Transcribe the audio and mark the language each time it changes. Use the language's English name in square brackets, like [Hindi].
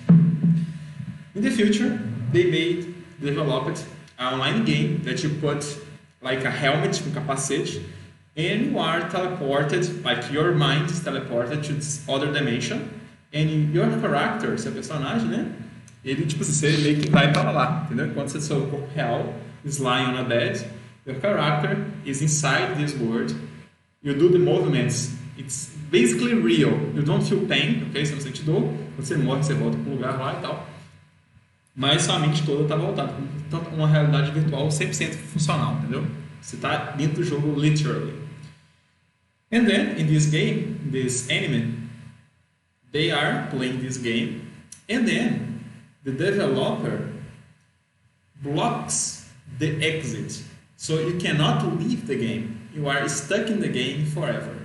[English] In the future, they developed an online game that you put like a helmet [Portuguese] com capacete [English] and you are teleported, like your mind is teleported to this other dimension and your character, [Portuguese] seu personagem, né? Ele, tipo, você meio que vai para lá, entendeu? Enquanto você seu corpo real [English] is lying on a bed, your character is inside this world. You do the movements. It's basically real. You don't feel pain, ok? [Portuguese] Você não sente dor. Quando você morre, você volta para o lugar lá e tal. Mas sua mente toda está voltada. Então, uma realidade virtual 100% funcional, entendeu? Você está dentro do jogo, literally. [English] And then, in this game, this anime, they are playing this game. And then, the developer blocks the exit. So you cannot leave the game. You are stuck in the game forever.